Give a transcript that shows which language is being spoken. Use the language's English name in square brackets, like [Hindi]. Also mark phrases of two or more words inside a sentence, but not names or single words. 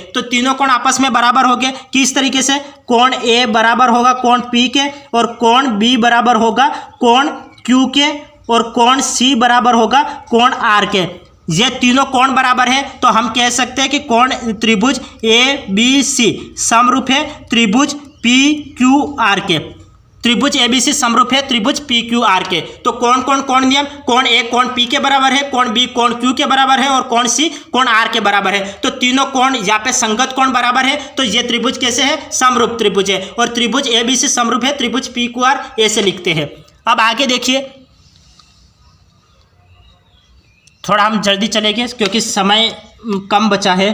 [Hindi] तो तीनों कोण आपस में बराबर हो गए किस तरीके से, कोण A बराबर होगा कोण P के और कोण B बराबर होगा कोण Q के और कोण C बराबर होगा कोण R के। ये तीनों कोण बराबर है तो हम कह सकते हैं कि कोण त्रिभुज ABC समरूप है त्रिभुज PQR के। त्रिभुज ABC समरूप है त्रिभुज PQR के। तो कोण कोण कोण नियम, कोण A कोण P के बराबर है, कोण B कोण Q के बराबर है और कोण C कोण R के बराबर है। तो तीनों कोण यहाँ पे संगत कोण बराबर है, तो ये त्रिभुज कैसे है, समरूप त्रिभुज है। और त्रिभुज ABC समरूप है त्रिभुज PQR, ऐसे लिखते हैं। अब आगे देखिए, थोड़ा हम जल्दी चलेंगे क्योंकि समय कम बचा है।